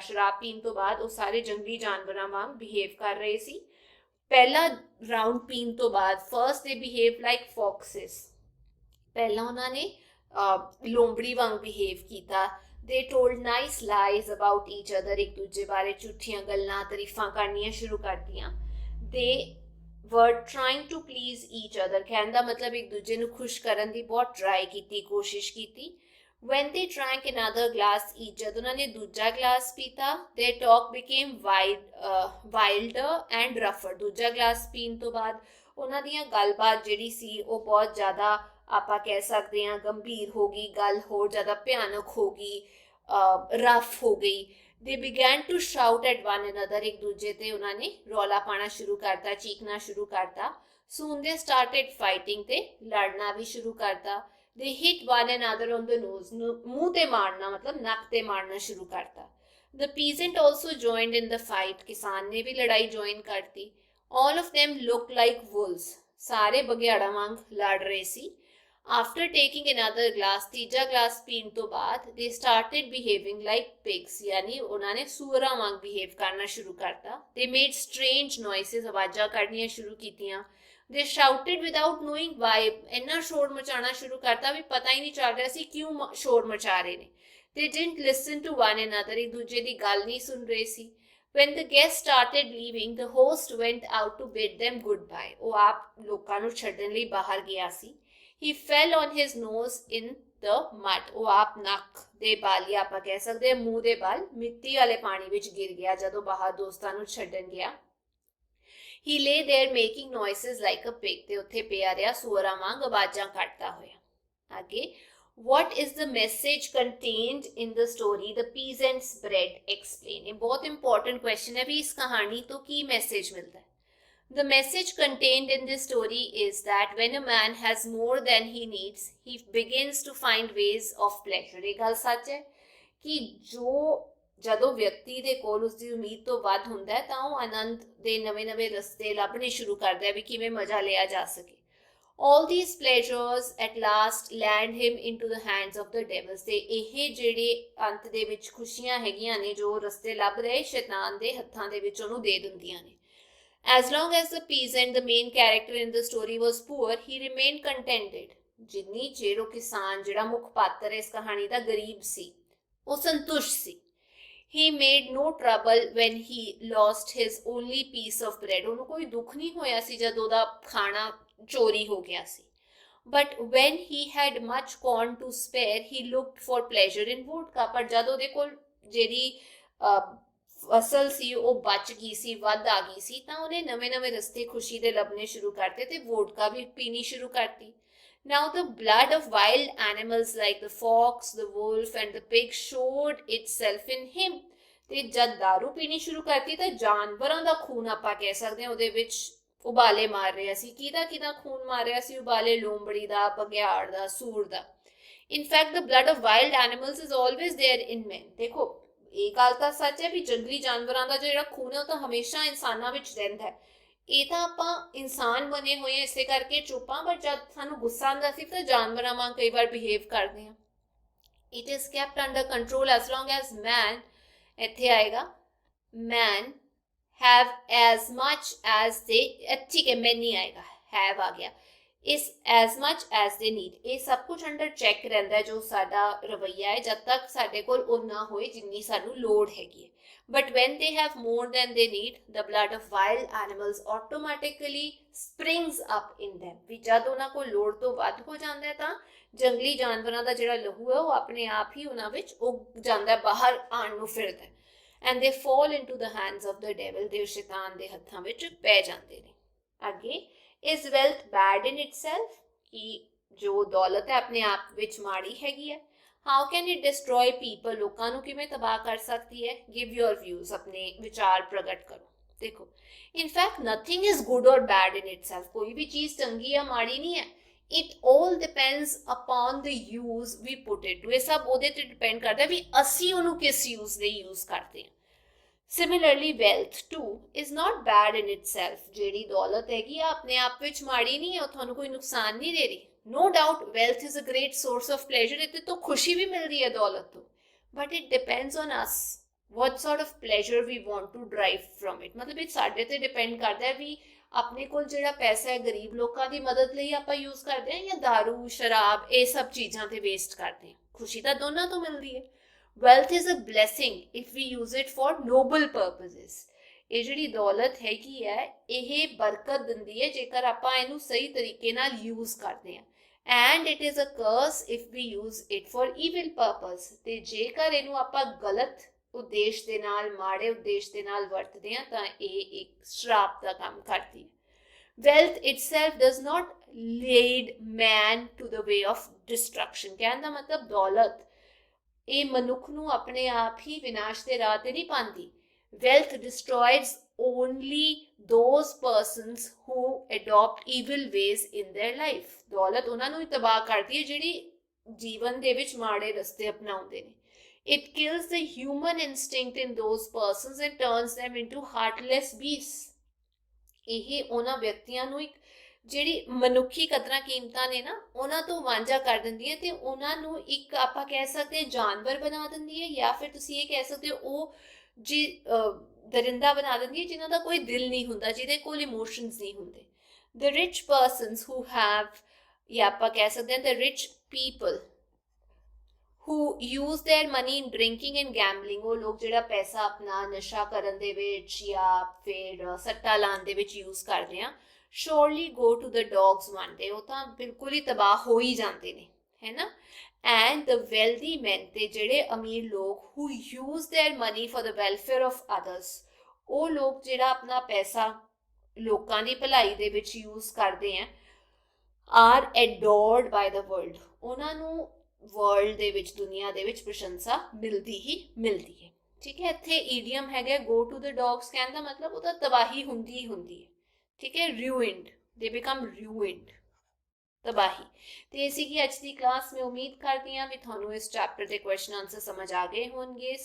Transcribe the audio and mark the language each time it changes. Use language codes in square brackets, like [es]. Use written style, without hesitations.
[pa] ਸ਼ਰਾਬ ਪੀਣ ਤੋਂ ਬਾਅਦ ਉਹ ਸਾਰੇ ਜੰਗਲੀ ਜਾਨਵਰਾਂ ਵਾਂਗ behave ਕਰ ਰਹੇ ਸੀ. ਪਹਿਲਾ ਰਾਉਂਡ ਪੀਣ ਤੋਂ ਬਾਅਦ [en] first they behaved like foxes. [pa] ਪਹਿਲਾਂ ਉਹਨਾਂ ਨੇ ਲੋਮੜੀ ਵਾਂਗ behave ਕੀਤਾ. [en] They told nice lies about each other. [pa] ਇੱਕ ਦੂਜੇ ਬਾਰੇ ਝੂਠੀਆਂ ਗੱਲਾਂ ਤਾਰੀਫਾਂ ਕਰਨੀਆਂ ਸ਼ੁਰੂ ਕਰਤੀਆਂ. [en] They were trying to please each other. [pa] ਕਹਿਣ ਦਾ ਮਤਲਬ ਇੱਕ ਦੂਜੇ ਨੂੰ ਖੁਸ਼ ਕਰਨ ਦੀ ਬਹੁਤ ਟਰਾਈ ਕੀਤੀ, ਕੋਸ਼ਿਸ਼ ਕੀਤੀ. [en] When they drank another glass each, [pa] ਜਦ ਉਹਨਾਂ ਨੇ ਦੂਜਾ ਗਲਾਸ ਪੀਤਾ, [en] their talk became wilder and rougher. [pa] ਦੂਜਾ ਗਲਾਸ ਪੀਣ ਤੋਂ ਬਾਅਦ ਉਹਨਾਂ ਦੀਆਂ ਗੱਲਬਾਤ ਜਿਹੜੀ ਸੀ ਉਹ ਬਹੁਤ ਜ਼ਿਆਦਾ ਆਪਾਂ ਕਹਿ ਸਕਦੇ ਹਾਂ ਗੰਭੀਰ ਹੋ ਗਈ, ਗੱਲ ਹੋਰ ਜ਼ਿਆਦਾ ਭਿਆਨਕ ਹੋ ਗਈ, ਰਫ ਹੋ ਗਈ. [en] They began to shout at one another. [pa] ਇੱਕ ਦੂਜੇ ਤੇ ਉਹਨਾਂ ਨੇ ਰੌਲਾ ਪਾਣਾ ਸ਼ੁਰੂ ਕਰਤਾ, ਚੀਕਣਾ ਸ਼ੁਰੂ ਕਰਤਾ. [en] Soon they started fighting. [pa] ਤੇ ਲੜਨਾ ਵੀ ਸ਼ੁਰੂ ਕਰਤਾ. [en] They hit one another on the nose. [pa] ਮੂੰਹ ਤੇ ਮਾਰਨਾ ਮਤਲਬ ਨੱਕ ਤੇ ਮਾਰਨਾ ਸ਼ੁਰੂ ਕਰਤਾ. [en] The peasant also joined in the fight. [pa] ਕਿਸਾਨ ਨੇ ਵੀ ਲੜਾਈ ਜੁਆਇਨ ਕਰਤੀ. [en] All of them looked like wolves. [pa] ਸਾਰੇ ਬਘਿਆੜਾਂ ਵਾਂਗ ਲੜ ਰਹੇ ਸੀ. [en] After taking another glass, [pa] ਤੀਜਾ ਗਲਾਸ ਪੀਣ ਤੋਂ ਬਾਅਦ [en] they started behaving like pigs. [pa] ਯਾਨੀ ਉਹਨਾਂ ਨੇ ਸੂਅਰਾਂ ਵਾਂਗ behave ਕਰਨਾ ਸ਼ੁਰੂ ਕਰਤਾ. [en] They made strange noises. [pa] ਆਵਾਜ਼ਾਂ ਕੱਢਣੀਆਂ ਸ਼ੁਰੂ ਕੀਤੀਆਂ. [en] They shouted without knowing why. [pa] ਇੰਨਾ ਸ਼ੋਰ ਮਚਾਉਣਾ ਸ਼ੁਰੂ ਕਰਤਾ ਵੀ ਪਤਾ ਹੀ ਨਹੀਂ ਚੱਲ ਰਿਹਾ ਸੀ ਕਿਉਂ ਸ਼ੋਰ ਮਚਾ ਰਹੇ ਨੇ. [en] They didn't listen to one another. [pa] ਇੱਕ ਦੂਜੇ ਦੀ ਗੱਲ ਨਹੀਂ ਸੁਣ ਰਹੇ ਸੀ. [en] When the guests started leaving, the host went out to bid them goodbye. [pa] ਉਹ ਆਪ ਲੋਕਾਂ ਨੂੰ ਛੱਡਣ ਲਈ ਬਾਹਰ ਗਿਆ ਸੀ. [en] He fell on his nose in the mud. [pa] ਉਹ ਆਪ ਨੱਕ ਦੇ ਬਲ ਜਾਂ ਆਪਾਂ ਕਹਿ ਸਕਦੇ ਹਾਂ ਮੂੰਹ ਦੇ ਬਲ ਮਿੱਟੀ ਵਾਲੇ ਪਾਣੀ ਵਿੱਚ ਗਿਰ ਗਿਆ ਜਦੋਂ ਬਾਹਰ ਦੋਸਤਾਂ ਨੂੰ ਛੱਡਣ ਗਿਆ. [en] He lay there making noises like a pig. [pa] ਤੇ ਉੱਥੇ ਪਿਆ ਰਿਹਾ ਸੂਅਰਾਂ ਵਾਂਗ ਆਵਾਜ਼ਾਂ ਕੱਢਦਾ ਹੋਇਆ. ਅੱਗੇ [en] What is the message contained in the story The Peasant's Bread? Explain. [pa] ਇਹ ਬਹੁਤ [en] important question [pa] ਹੈ ਵੀ ਇਸ ਕਹਾਣੀ ਤੋਂ ਕੀ ਮੈਸੇਜ ਮਿਲਦਾ ਹੈ. [en] The message contained in this story is that when a man has more than he needs, he begins to find ways of pleasure. [pa] ਇਹ ਗੱਲ ਸੱਚ ਹੈ ਕਿ ਜਦੋਂ ਵਿਅਕਤੀ ਦੇ ਕੋਲ ਉਸਦੀ ਉਮੀਦ ਤੋਂ ਵੱਧ ਹੁੰਦਾ ਹੈ ਤਾਂ ਉਹ ਆਨੰਦ ਦੇ ਨਵੇਂ-ਨਵੇਂ ਰਸਤੇ ਲੱਭਣੇ ਸ਼ੁਰੂ ਕਰਦਾ ਹੈ ਵੀ ਕਿਵੇਂ ਮਜ਼ਾ ਲਿਆ ਜਾ ਸਕੇ. [en] All these pleasures at last land him into the hands of the devils. [pa] ਤੇ ਇਹ ਜਿਹੜੇ ਅੰਤ ਦੇ ਵਿੱਚ ਖੁਸ਼ੀਆਂ ਹੈਗੀਆਂ ਨੇ ਜੋ ਰਸਤੇ ਲੱਭ ਰਹੇ ਸ਼ੈਤਾਨ ਦੇ ਹੱਥਾਂ ਦੇ ਵਿੱਚ ਉਹਨੂੰ ਦੇ ਦਿੰਦੀਆਂ ਨੇ. [en] As long as the peasant, the main character in the story, was poor, he remained contented. [pa] ਜਿੰਨੀ ਚਿਰ ਉਹ ਕਿਸਾਨ ਜਿਹੜਾ ਮੁੱਖ ਪਾਤਰ ਹੈ ਇਸ ਕਹਾਣੀ ਦਾ ਗਰੀਬ ਸੀ, ਉਹ ਸੰਤੁਸ਼ਟ ਸੀ. [en] He made no trouble when he lost his only piece of bread. [pa] ਉਹਨੂੰ ਕੋਈ ਦੁੱਖ ਨਹੀਂ ਹੋਇਆ ਸੀ ਜਦ ਉਹਦਾ ਖਾਣਾ ਚੋਰੀ ਹੋ ਗਿਆ ਸੀ. [en] But when he had much corn to spare, he looked for pleasure in vodka. [pa] ਪਰ ਜਦ ਉਹਦੇ ਕੋਲ ਜਿਹੜੀ ਫਸਲ ਸੀ ਉਹ ਬਚ ਗਈ ਸੀ, ਵੱਧ ਆ ਗਈ ਸੀ, ਤਾਂ ਉਹਨੇ ਨਵੇਂ-ਨਵੇਂ ਰਸਤੇ ਖੁਸ਼ੀ ਦੇ ਲੱਭਣੇ ਸ਼ੁਰੂ ਕਰਤੇ ਤੇ ਵੋਡਕਾ ਵੀ ਪੀਣੀ ਸ਼ੁਰੂ ਕਰਤੀ. [en] Now the blood of wild animals like the fox, the wolf and the pig showed itself in him. [pa] ਤੇ ਜਦ दारू ਪੀਣੀ ਸ਼ੁਰੂ ਕਰਤੀ ਤਾਂ ਜਾਨਵਰਾਂ ਦਾ ਖੂਨ ਆਪਾਂ ਕਹਿ ਸਕਦੇ ਹਾਂ ਉਹਦੇ ਵਿੱਚ ਉਬਾਲੇ ਮਾਰ ਰਿਹਾ ਸੀ. ਕਿਹਦਾ ਖੂਨ ਮਾਰ ਰਿਹਾ ਸੀ? ਉਬਾਲੇ ਲੋਮੜੀ ਦਾ, ਬਘਿਆੜ ਦਾ, ਸੂਰ ਦਾ. [en] In fact, the blood of wild animals is always there in men. [pa] ਦੇਖੋ ਇਹ ਗੱਲ ਤਾਂ ਸੱਚ ਹੈ ਵੀ ਜੰਗਲੀ ਜਾਨਵਰਾਂ ਦਾ ਜਿਹੜਾ ਖੂਨ ਹੈ ਉਹ ਤਾਂ ਹਮੇਸ਼ਾ ਇਨਸਾਨਾਂ ਵਿੱਚ ਰਹਿੰਦਾ ਹੈ. ਇਹ ਤਾਂ ਆਪਾਂ ਇਨਸਾਨ ਬਣੇ ਹੋਏ ਆ ਇਸੇ ਕਰਕੇ ਚੁੱਪ ਹਾਂ, ਪਰ ਜਦ ਸਾਨੂੰ ਗੁੱਸਾ ਆਉਂਦਾ ਸੀ ਤਾਂ ਜਾਨਵਰਾਂ ਵਾਂਗ ਕਈ ਵਾਰ ਬਿਹੇਵ ਕਰਦੇ ਹਾਂ. [en] It is kept under control as long as man, [pa] ਇੱਥੇ ਆਏਗਾ [en] man have as much as they, [hi] ठीक है [en] man [hi] नहीं आएगा, [en] have [hi] आ गया, [en] is as much as they need. [pa] ਇਹ ਸਭ ਕੁਝ ਅੰਡਰ ਚੈੱਕ ਰਹਿੰਦਾ ਜੋ ਸਾਡਾ ਰਵੱਈਆ ਹੈ ਜਦ ਤੱਕ ਸਾਡੇ ਕੋਲ ਉਨਾ ਹੋਏ ਜਿੰਨੀ ਸਾਨੂੰ ਲੋੜ ਹੈਗੀ ਹੈ. [en] But when they have more than they need, the blood of wild animals automatically springs up in them. [pa] ਵੀ ਜਦ ਉਹਨਾਂ ਕੋਲ ਲੋੜ ਤੋਂ ਵੱਧ ਹੋ ਜਾਂਦਾ ਹੈ ਤਾਂ ਜੰਗਲੀ ਜਾਨਵਰਾਂ ਦਾ ਜਿਹੜਾ ਲਹੂ ਹੈ ਉਹ ਆਪਣੇ ਆਪ ਹੀ ਉਹਨਾਂ ਵਿੱਚ ਉੱਗ ਜਾਂਦਾ, ਬਾਹਰ ਆਉਣ ਨੂੰ ਫਿਰਦਾ. [en] And they fall into the hands of the devil. [pa] ਦੇ ਸ਼ੈਤਾਨ ਦੇ ਹੱਥਾਂ ਵਿੱਚ ਪੈ ਜਾਂਦੇ ਨੇ. ਅੱਗੇ, [en] is wealth bad in itself? [pa] ਕਿ ਜੋ ਦੌਲਤ ਹੈ ਆਪਣੇ ਆਪ ਵਿੱਚ ਮਾੜੀ ਹੈਗੀ ਹੈ. [en] How can it destroy people? [pa] ਲੋਕਾਂ ਨੂੰ ਕਿਵੇਂ ਤਬਾਹ ਕਰ ਸਕਦੀ ਹੈ? [en] Give your views, [pa] ਆਪਣੇ ਵਿਚਾਰ ਪ੍ਰਗਟ ਕਰੋ. ਦੇਖੋ, [en] in fact nothing is good or bad in itself. [pa] ਕੋਈ ਵੀ ਚੀਜ਼ ਚੰਗੀ ਜਾਂ ਮਾੜੀ ਨਹੀਂ ਹੈ. [en] It all depends upon the use we put it to. [pa] ਇਹ ਸਭ ਉਹਦੇ ਤੇ ਡਿਪੈਂਡ ਕਰਦਾ ਵੀ ਅਸੀਂ ਉਹਨੂੰ ਕਿਸ use ਲਈ use ਕਰਦੇ ਹਾਂ. [en] Similarly, wealth too is not bad in itself. [pa] ਜਿਹੜੀ ਦੌਲਤ ਹੈਗੀ ਆ ਆਪਣੇ ਆਪ ਵਿੱਚ ਮਾੜੀ ਨਹੀਂ ਹੈ, ਉਹ ਤੁਹਾਨੂੰ ਕੋਈ ਨੁਕਸਾਨ ਨਹੀਂ ਦੇ ਰਹੀ. [en] No doubt wealth is a great source of pleasure. [pa] ਇਹਦੇ ਤੋਂ ਖੁਸ਼ੀ ਵੀ ਮਿਲਦੀ ਹੈ ਦੌਲਤ ਤੋਂ. [en] But it depends on us what sort of pleasure we want to derive from it. [pa] ਮਤਲਬ ਇਹ ਸਾਡੇ ਤੇ ਡਿਪੈਂਡ ਕਰਦਾ ਹੈ ਵੀ ਆਪਣੇ ਕੋਲ ਜਿਹੜਾ ਪੈਸਾ ਹੈ ਗਰੀਬ ਲੋਕਾਂ ਦੀ ਮਦਦ ਲਈ ਆਪਾਂ ਯੂਜ਼ ਕਰਦੇ ਹਾਂ ਜਾਂ ਦਾਰੂ, ਸ਼ਰਾਬ, ਇਹ ਸਭ ਚੀਜ਼ਾਂ ਤੇ ਵੇਸਟ ਕਰਦੇ ਹਾਂ. ਖੁਸ਼ੀ ਤਾਂ ਦੋਨਾਂ ਤੋਂ ਮਿਲਦੀ ਹੈ. [en] Wealth is a blessing if we use it for noble purposes. [pa] ਇਹ ਜਿਹੜੀ ਦੌਲਤ ਹੈਗੀ ਹੈ ਇਹ ਬਰਕਤ ਦਿੰਦੀ ਹੈ ਜੇਕਰ ਆਪਾਂ ਇਹਨੂੰ ਸਹੀ ਤਰੀਕੇ ਨਾਲ ਯੂਜ਼ ਕਰਦੇ ਹਾਂ. [en] And it is a curse if we use it for evil purpose. [pa] ਤੇ ਜੇਕਰ ਇਹਨੂੰ ਆਪਾਂ ਗਲਤ ਉਦੇਸ਼ ਦੇ ਨਾਲ, ਮਾੜੇ ਉਦੇਸ਼ ਦੇ ਨਾਲ ਵਰਤਦੇ ਹਾਂ ਤਾਂ ਇਹ ਇੱਕ ਸ਼ਰਾਪ ਦਾ ਕੰਮ ਕਰਦੀ ਹੈ. [en] Wealth itself does not lead man to the way of destruction. [pa] ਕਹਿਣ ਦਾ ਮਤਲਬ ਦੌਲਤ ਇਹ ਮਨੁੱਖ ਨੂੰ ਆਪਣੇ ਆਪ ਹੀ ਵਿਨਾਸ਼ ਦੇ ਰਾਹ ਤੇ ਨਹੀਂ ਪਾਉਂਦੀ. [en] Wealth destroys only those persons who adopt evil ways in their life. [pa] ਦੌਲਤ ਉਹਨਾਂ ਨੂੰ ਹੀ ਤਬਾਹ ਕਰਦੀ ਹੈ ਜਿਹੜੀ ਜੀਵਨ ਦੇ ਵਿੱਚ ਮਾੜੇ ਰਸਤੇ ਅਪਣਾਉਂਦੇ ਨੇ. [en] It kills the human instinct in those persons and turns them into heartless beasts. [pa] ਇਹ ਉਹਨਾਂ ਵਿਅਕਤੀਆਂ ਨੂੰ ਇੱਕ ਜਿਹੜੀ ਮਨੁੱਖੀ ਕਦਰਾਂ ਕੀਮਤਾਂ ਨੇ ਨਾ ਉਹਨਾਂ ਤੋਂ ਵਾਂਝਾ ਕਰ ਦਿੰਦੀ ਹੈ ਤੇ ਉਹਨਾਂ ਨੂੰ ਇੱਕ ਆਪਾਂ ਕਹਿ ਸਕਦੇ ਜਾਨਵਰ ਬਣਾ ਦਿੰਦੀ ਹੈ ਜਾਂ ਫਿਰ ਤੁਸੀਂ ਇਹ ਕਹਿ ਸਕਦੇ ਹੋ ਉਹ ਜੀ ਦਰਿੰਦਾ ਬਣਾ ਦਿੰਦੀ ਹੈ ਜਿਨ੍ਹਾਂ ਦਾ ਕੋਈ ਦਿਲ ਨਹੀਂ ਹੁੰਦਾ, ਜਿਹਦੇ ਕੋਲ ਇਮੋਸ਼ਨਸ ਨਹੀਂ ਹੁੰਦੇ. [en] The rich persons who have, [pa] ਜਾਂ ਆਪਾਂ ਕਹਿ ਸਕਦੇ ਹਾਂ [en] the rich people who use their money in drinking and gambling. [pa] ਉਹ ਲੋਕ ਜਿਹੜਾ ਪੈਸਾ ਆਪਣਾ ਨਸ਼ਾ ਕਰਨ ਦੇ ਵਿੱਚ ਜਾਂ ਫਿਰ ਸੱਟਾ ਲਾਉਣ ਦੇ ਵਿੱਚ ਯੂਜ਼ ਕਰਦੇ ਆ, [en] surely go to the dogs one day. [pa] ਉਹ ਤਾਂ ਬਿਲਕੁਲ ਹੀ ਤਬਾਹ ਹੋ ਹੀ ਜਾਂਦੇ ਨੇ, ਹੈ ਨਾ. [en] And the wealthy men, [pa] ਤੇ ਜਿਹੜੇ ਅਮੀਰ ਲੋਕ [en] who use their money for the welfare of others, [pa] ਉਹ ਲੋਕ ਜਿਹੜਾ ਆਪਣਾ ਪੈਸਾ ਲੋਕਾਂ ਦੀ ਭਲਾਈ ਦੇ ਵਿੱਚ ਯੂਜ਼ ਕਰਦੇ ਆ, [en] are adored by the world. [pa] ਉਹਨਾਂ ਨੂੰ ਵਰਲਡ ਦੇ ਵਿੱਚ, ਦੁਨੀਆ ਦੇ ਵਿੱਚ ਪ੍ਰਸ਼ੰਸਾ ਮਿਲਦੀ ਹੀ ਮਿਲਦੀ ਹੈ. ਠੀਕ ਹੈ, ਇੱਥੇ ਈਡੀਅਮ ਹੈਗਾ [en] go to the dogs, [pa] ਕਹਿਣ ਦਾ ਮਤਲਬ ਉਹ ਤਾਂ ਤਬਾਹੀ ਹੁੰਦੀ ਹੀ ਹੁੰਦੀ ਹੈ. ਠੀਕ ਹੈ, [en] ruined, they become ruined, [pa] ਤਬਾਹੀ. ਤੇ ਇਹ ਸੀਗੀ ਅੱਜ ਦੀ ਕਲਾਸ. ਮੈਂ ਉਮੀਦ ਕਰਦੀ ਹਾਂ ਵੀ ਤੁਹਾਨੂੰ ਇਸ ਚੈਪਟਰ ਦੇ ਕੁਐਸਚਨ ਆਨਸਰ ਸਮਝ ਆ ਗਏ ਹੋਣਗੇ.